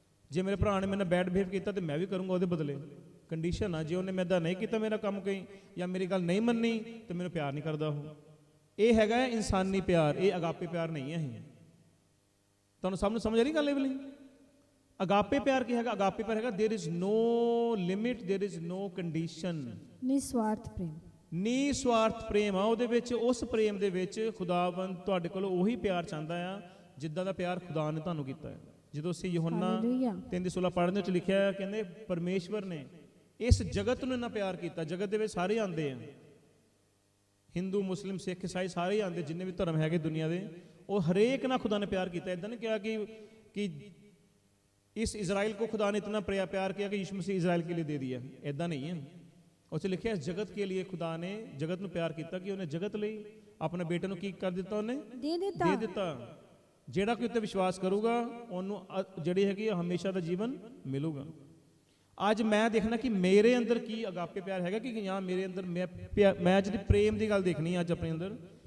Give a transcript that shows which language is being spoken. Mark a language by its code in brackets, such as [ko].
[pa] ਜੇ ਮੇਰੇ ਭਰਾ ਨੇ ਮੇਰੇ ਨਾਲ ਬੈਡ ਬਿਹੇਵ ਕੀਤਾ ਤੇ ਮੈਂ ਵੀ ਕਰੂੰਗਾ ਉਹਦੇ ਬਦਲੇ। ਕੰਡੀਸ਼ਨ ਆ। ਜੇ ਉਹਨੇ ਮੈਦਾਂ ਨਹੀਂ ਕੀਤਾ ਮੇਰਾ ਕੰਮ ਕੋਈ, ਜਾਂ ਮੇਰੀ ਗੱਲ ਨਹੀਂ ਮੰਨੀ ਤੇ ਮੈਨੂੰ ਪਿਆਰ ਨਹੀਂ ਕਰਦਾ ਉਹ। ਇਹ ਹੈਗਾ ਇਨਸਾਨੀ ਪਿਆਰ, ਇਹ ਅਗਾਪੇ ਪਿਆਰ ਨਹੀਂ ਹੈ। ਇਹ ਤੁਹਾਨੂੰ ਸਭ ਨੂੰ ਸਮਝ ਆ ਰਹੀ ਗੱਲ ਇਹ ਵਾਲੀ? ਅਗਾਪੇ ਪਿਆਰ ਕੀ ਹੈਗਾ? ਅਗਾਪੇ ਪਿਆਰ ਹੈਗਾ [en] There is no limit, there is no condition. [hi] निस्वार्थ प्रेम। [pa] ਨਿਸਵਾਰਥ ਪ੍ਰੇਮ ਆ ਉਹਦੇ ਵਿੱਚ। ਉਸ ਪ੍ਰੇਮ ਦੇ ਵਿੱਚ ਖੁਦਾਵੰਦ ਤੁਹਾਡੇ ਕੋਲ ਉਹੀ ਪਿਆਰ ਚਾਹੁੰਦਾ ਆ ਜਿੱਦਾਂ ਦਾ ਪਿਆਰ ਖੁਦਾ ਨੇ ਤੁਹਾਨੂੰ ਕੀਤਾ ਹੈ। ਜਦੋਂ ਅਸੀਂ ਯਹੋਨਾ 3:16 ਪੜ੍ਹਦੇ ਵਿੱਚ ਲਿਖਿਆ ਹੈ, ਕਹਿੰਦੇ ਪਰਮੇਸ਼ਵਰ ਨੇ ਇਸ ਜਗਤ ਨੂੰ ਇੰਨਾ ਪਿਆਰ ਕੀਤਾ। ਜਗਤ ਦੇ ਵਿੱਚ ਸਾਰੇ ਆਉਂਦੇ ਆ, ਹਿੰਦੂ ਮੁਸਲਿਮ ਸਿੱਖ ਈਸਾਈ ਸਾਰੇ ਆਉਂਦੇ, ਜਿੰਨੇ ਵੀ ਧਰਮ ਹੈਗੇ ਦੁਨੀਆ ਦੇ, ਉਹ ਹਰੇਕ ਨਾਲ ਖੁਦਾ ਨੇ ਪਿਆਰ ਕੀਤਾ। ਇਦਾਂ ਨਹੀਂ ਕਿਹਾ [hi] कि इस इजराइल को खुदा ने इतना प्यार किया कि यीशु मसीह इजराइल के लिए दे दिया। [pa] इदां नहीं है। ਉੱਥੇ ਲਿਖਿਆ ਇਸ ਜਗਤ ਕੇ ਲਈ ਖੁਦਾ ਨੇ ਜਗਤ ਨੂੰ ਪਿਆਰ ਕੀਤਾ ਕਿ ਉਹਨੇ ਜਗਤ ਲਈ ਆਪਣੇ ਬੇਟੇ ਨੂੰ ਕੀ ਕਰ ਦਿੱਤਾ, ਉਹਨੇ ਦੇ ਦਿੱਤਾ। ਜਿਹੜਾ ਕੋਈ ਉੱਤੇ ਵਿਸ਼ਵਾਸ ਕਰੂਗਾ ਉਹਨੂੰ ਜਿਹੜੀ ਹੈਗੀ ਹਮੇਸ਼ਾ ਦਾ ਜੀਵਨ ਮਿਲੂਗਾ। ਅੱਜ ਮੈਂ ਦੇਖਣਾ ਕਿ ਮੇਰੇ ਅੰਦਰ ਕੀ ਅਗਾਪੇ ਪਿਆਰ ਹੈਗਾ, ਕਿ ਜਾਂ ਮੇਰੇ ਅੰਦਰ ਮੈਂ ਜਿਹੜੀ ਪ੍ਰੇਮ ਦੀ ਗੱਲ ਦੇਖਣੀ ਅੱਜ ਆਪਣੇ ਅੰਦਰ।